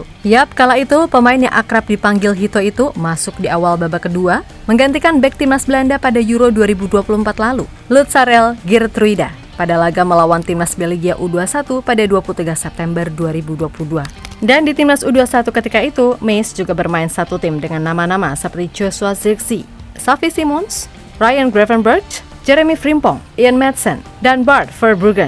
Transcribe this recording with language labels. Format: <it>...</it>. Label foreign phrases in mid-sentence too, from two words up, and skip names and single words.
<id>Yap, kala itu pemain yang akrab dipanggil Hito itu masuk di awal babak kedua, menggantikan bek timnas Belanda pada Euro 2024 lalu, Lutsarel Geertruida, pada laga melawan timnas Belgia U21 pada 23 September 2022. Dan di timnas U21 ketika itu, Mies juga bermain satu tim dengan nama-nama seperti Joshua Zirkzee, Xavi Simons, Ryan Gravenberch, Jeremy Frimpong, Ian Maatsen, dan Bart Verbruggen.</id>